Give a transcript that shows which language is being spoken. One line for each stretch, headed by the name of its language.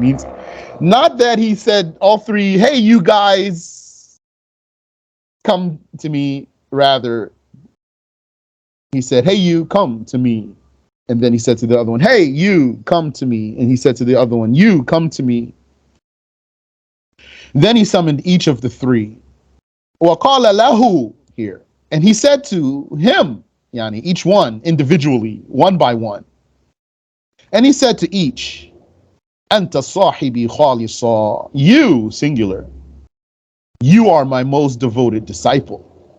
English: Means not that he said all three, hey, you guys, come to me. Rather, he said, hey, you, come to me. And then he said to the other one, hey, you, come to me. And he said to the other one, you, come to me. Then he summoned each of the three.
Arabic: وَقَالَ لَهُ
English: here. And he said to him, each one individually, one by one. And he said to each,
Arabic: أَنْتَ صَاحِبِي خَالِصًا,
English: you, singular, you are my most devoted disciple.